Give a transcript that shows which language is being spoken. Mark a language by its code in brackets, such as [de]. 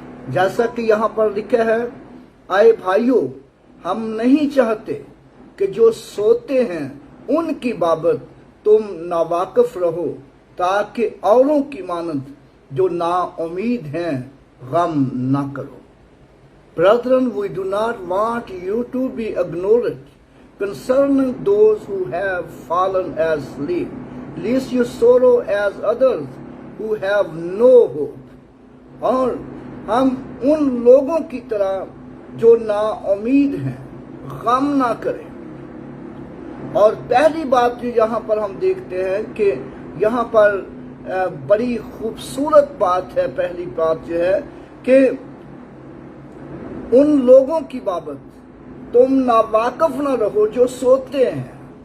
[hi] जैसा कि यहाँ पर लिखा है, आए भाइयों, हम नहीं चाहते कि जो सोते हैं उनकी बाबत तुम नावाकिफ रहो, ताकि औरों की मानद जो ना उम्मीद हैं गम ना करो। [en] Brethren, we do not want you to be ignorant concerning those who have fallen asleep, lest you sorrow as others who have no hope। [hi] और हम उन लोगों की तरह जो ना उम्मीद हैं गम ना करें। और पहली बात जो यहाँ पर हम देखते हैं कि यहाँ पर बड़ी खूबसूरत बात है। पहली बात जो है कि उन लोगों की बाबत तुम नावाकिफ न रहो जो सोते हैं।